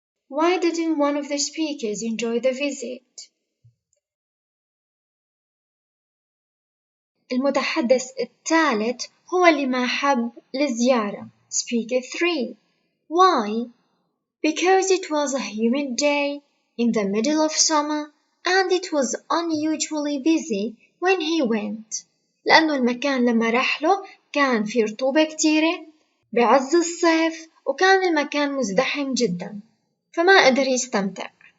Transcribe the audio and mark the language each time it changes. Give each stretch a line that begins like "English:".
English: Why didn't one of the speakers enjoy the visit?
Arabic: المتحدث الثالث هو اللي ما حب الزيارة.
English: Speaker 3. Why? Because it was a humid day in the middle of summer and it was unusually busy when he went.
Arabic: لأنه المكان لما رحله كان فيه رطوبة كتيرة بعز الصيف وكان المكان مزدحم جدا فما قدر يستمتع.